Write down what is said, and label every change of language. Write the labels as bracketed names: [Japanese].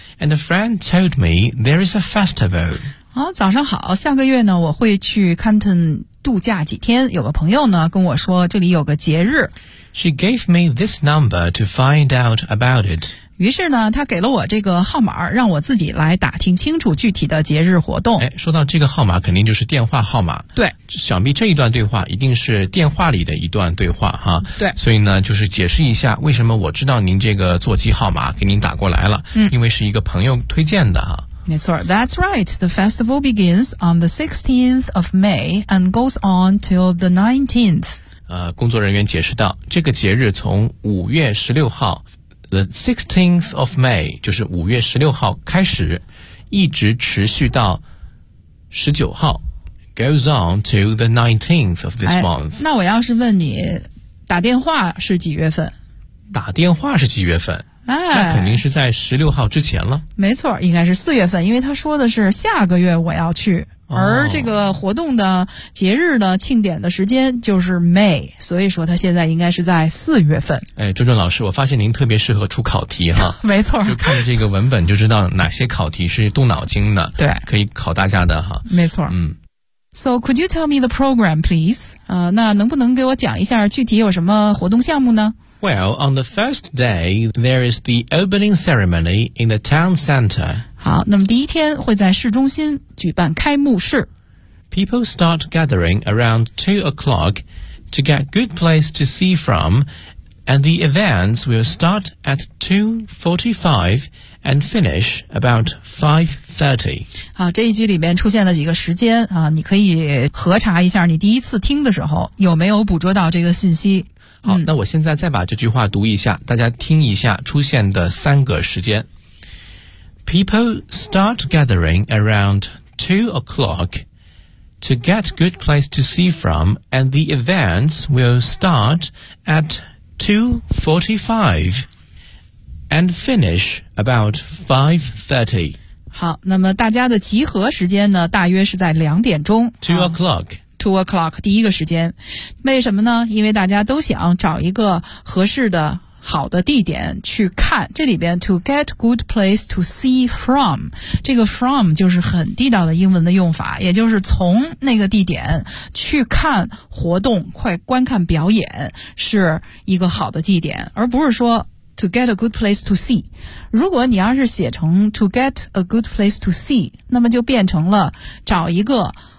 [English] And a friend told me there is a festival. [Chinese] 好，早上好，下个月呢我会去 Canton 度假几天，有个朋友呢跟我说这里有个节日。 [English] She gave me this number to find out about it. [Chinese] 于是呢他给了我这个号码，让我自己来打听清楚具体的节日活动。说到这个号码肯定就是电话号码。对。想必这一段对话一定是电话里的一段对话哈。对。所以呢就是解释一下为什么我知道您这个座机号码给您打过来了。嗯。因为是一个朋友推荐的哈。没错。 [English] That's right. The festival begins on the 16th of May and goes on till the 19th. [Chinese] 工作人员解释道，这个节日从5月16号 [English] The 16th of May [Chinese] 就是5月16号开始，一直持续到19号， [English] Goes on to the 19th of this month、 [Chinese] 那我要是问你打电话是几月份，打电话是几月份、那肯定是在16号之前了。没错，应该是4月份，因为他说的是下个月我要去，而这个活动的节日呢庆典的时间就是 May， 所以说它现在应该是在四月份。周正老师，我发现您特别适合出考题哈。没错。就看这个文本就知道哪些考题是动脑筋的。对。可以考大家的哈。没错。嗯。 [English] So, could you tell me the program, please? [Chinese] 那能不能给我讲一下具体有什么活动项目呢？ [English] Well, on the first day, there is the opening ceremony in the town center. [Chinese] 好，那么第一天会在市中心举办开幕式。 [English] People start gathering around 2 o'clock to get good place to see from, and the events will start at 2:45 and finish about 5:30. [Chinese] 好，这一句里面出现了几个时间啊，你可以核查一下你第一次听的时候有没有捕捉到这个信息。好，那我现在再把这句话读一下，大家听一下出现的三个时间。 [English] People start gathering around 2 o'clock to get good place to see from, and the events will start at 2:45 and finish about 5:30. [Chinese] 好，那么大家的集合时间呢，大约是在2点钟。 [English] 2 o'clock. 2 o'clock [Chinese] 第一个时间，为什么呢？因为大家都想找一个合适的好的地点去看。这里边 [English] to get good place to see from， [Chinese] 这个 from 就是很地道的英文的用法，也就是从那个地点去看活动，快观看表演是一个好的地点，而不是说 [English] To get a good place to see， [Chinese] 如果你要是写成 [English] to get a good place to see， [Chinese] 那么就变成了找一个